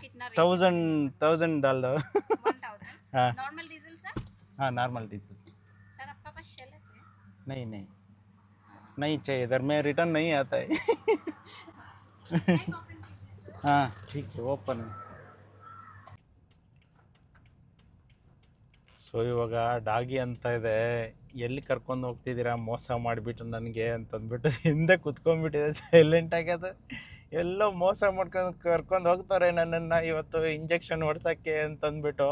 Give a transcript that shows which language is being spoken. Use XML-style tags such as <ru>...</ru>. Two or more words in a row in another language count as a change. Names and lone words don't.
<hi>का कितना रेट? 1000 डाल दो. 1000 हाँ</hi> <en>normal diesel sir. हाँ normal diesel.</en> <hi>सर आपका पास शेल है? नहीं चाहिए इधर में, रिटर्न नहीं आता है. हाँ ठीक है, ओपन है.</hi> <kn>ಸೊ ಇವಾಗ ಡಾಗಿ ಅಂತ ಇದೆ. ಎಲ್ಲಿ ಕರ್ಕೊಂಡು ಹೋಗ್ತಿದ್ದೀರಾ ಮೋಸ ಮಾಡಿಬಿಟ್ಟು ನನಗೆ ಅಂತಂದ್ಬಿಟ್ಟು ಹಿಂದೆ ಕುತ್ಕೊಂಡ್ಬಿಟ್ಟಿದೆ ಸೈಲೆಂಟಾಗಿ. ಅದು ಎಲ್ಲೋ ಮೋಸ ಮಾಡ್ಕೊಂಡು ಕರ್ಕೊಂಡು ಹೋಗ್ತಾರೆ ನನ್ನನ್ನು ಇವತ್ತು ಇಂಜೆಕ್ಷನ್ ಹೊಡ್ಸೋಕ್ಕೆ ಅಂತಂದ್ಬಿಟ್ಟು.</kn>